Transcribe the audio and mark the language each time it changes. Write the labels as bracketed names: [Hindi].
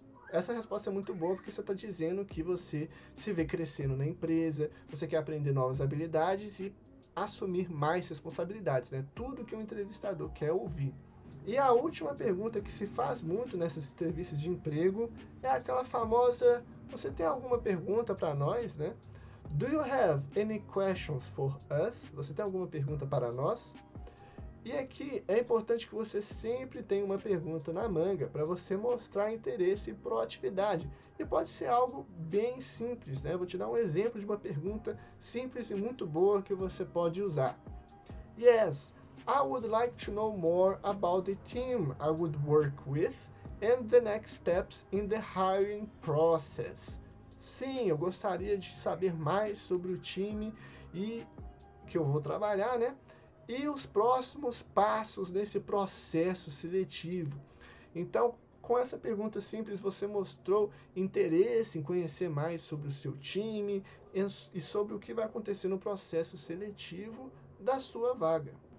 [Portuguese] Essa resposta é muito boa porque você está dizendo que você se vê crescendo na empresa, você quer aprender novas habilidades e assumir mais responsabilidades, né? Tudo que um entrevistador quer ouvir. E a última pergunta que se faz muito nessas entrevistas de emprego é aquela famosa: você tem alguma pergunta para nós, né? [English] Do you have any questions for us? [Portuguese] Você tem alguma pergunta para nós? E aqui é importante que você sempre tenha uma pergunta na manga para você mostrar interesse e proatividade. E pode ser algo bem simples, né? Vou te dar um exemplo de uma pergunta simples e muito boa que você pode usar. [English] Yes, I would like to know more about the team I would work with and the next steps in the hiring process. [Portuguese] Sim, eu gostaria de saber mais sobre o time e que eu vou trabalhar, né? E os próximos passos nesse processo seletivo. Então, com essa pergunta simples, você mostrou interesse em conhecer mais sobre o seu time e sobre o que vai acontecer no processo seletivo da sua vaga.